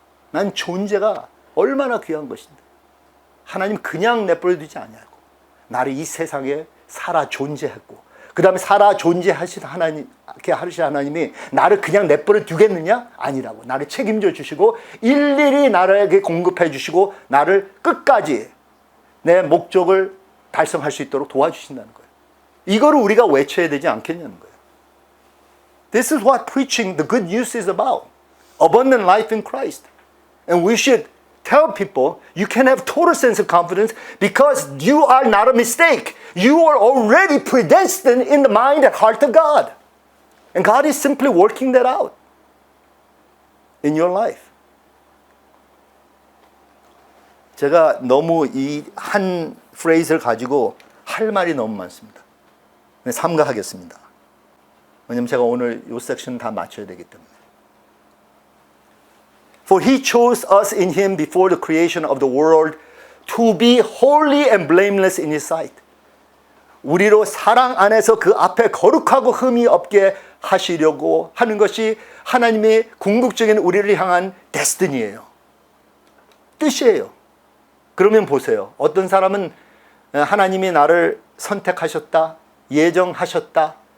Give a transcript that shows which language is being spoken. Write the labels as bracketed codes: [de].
[ko] 난 존재가 얼마나 귀한 것인데 하나님 그냥 내버려 두지 아니하고 나를 이 세상에 살아 존재했고, 그 다음에 살아 존재하신 하나님이 나를 그냥 내버려 두겠느냐? 아니라고. 나를 책임져 주시고 일일이 나에게 공급해 주시고 나를 끝까지 내 목적을 달성할 수 있도록 도와주신다는 거예요. 이거를 우리가 외쳐야 되지 않겠냐는 거예요. [en] This is what preaching the good news is about. Abundant life in Christ. And we should tell people you can have total sense of confidence because you are not a mistake. You are already predestined in the mind and heart of God. And God is simply working that out in your life. [ko] 제가 너무 이 한 프레이즈를 가지고 할 말이 너무 많습니다. 삼가하겠습니다. 왜냐면 제가 오늘 이 섹션 다 맞춰야 되기 때문에. [en] For he chose us in him before the creation of the world to be holy and blameless in his sight. [ko] 우리로 사랑 안에서 그 앞에 거룩하고 흠이 없게 하시려고 하는 것이 하나님의 궁극적인 우리를 향한 데스티니예요. 뜻이에요. 그러면 보세요. 어떤 사람은 하나님이 나를 선택하셨다, 예정하셨다.